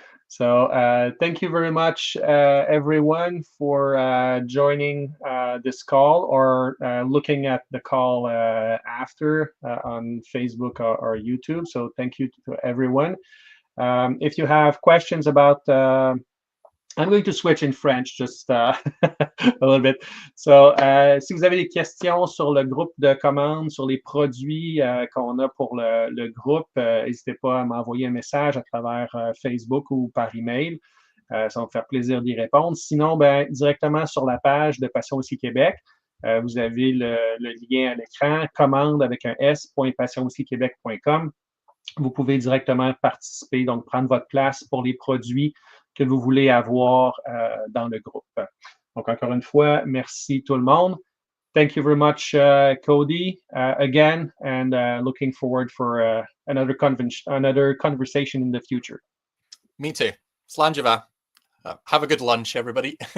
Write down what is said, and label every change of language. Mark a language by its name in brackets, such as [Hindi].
[English] So thank you very much, everyone, for joining this call or looking at the call after on Facebook or YouTube. So thank you to everyone. If you have questions about I'm going to switch in French just a little bit. [French] So, si vous avez des questions sur le groupe de commande, sur les produits qu'on a pour le groupe, n'hésitez pas à m'envoyer un message à travers Facebook ou par email. Ça va me faire plaisir d'y répondre. Sinon, directement sur la page de Passion Whisky Québec, vous avez le lien à l'écran, commande avec un s.passionwhiskyquebec.com. Vous pouvez directement participer, donc prendre votre place pour les produits que vous voulez avoir dans le groupe. Donc, encore une fois, merci tout le monde. [English] Thank you very much, Cody, again, and looking forward for another conversation in the future. Me too. Slàinte. Have a good lunch, everybody.